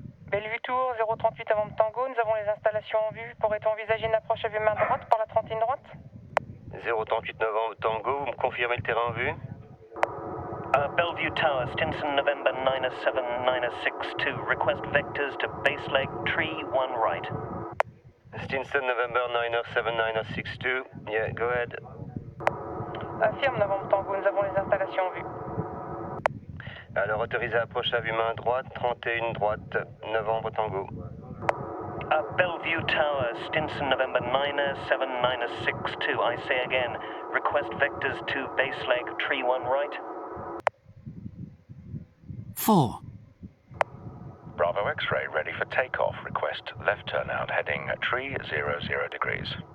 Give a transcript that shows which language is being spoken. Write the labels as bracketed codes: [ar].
[fr] Bellevue Tour, 038 avant Tango, nous avons les installations en vue. Pourrait-on envisager une approche à vue main droite par la 30 droite? 038 Novembre Tango, vous me confirmez le terrain en vue? [en] Bellevue Tower, Stinson, November 97962. Request vectors to base leg tree 1 right. Stinson, November 97962. Yeah, go ahead. [fr] Affirme Novembre Tango, nous avons les installations en vue. Alors, autorisé approche à vue main droite, 31 droite, Novembre Tango. [en] Bellevue Tower, Stinson, November 97962. I say again, request vectors to base leg tree 1 right. 4. Bravo X-ray, ready for takeoff. Request left turnout, heading tree 00 degrees.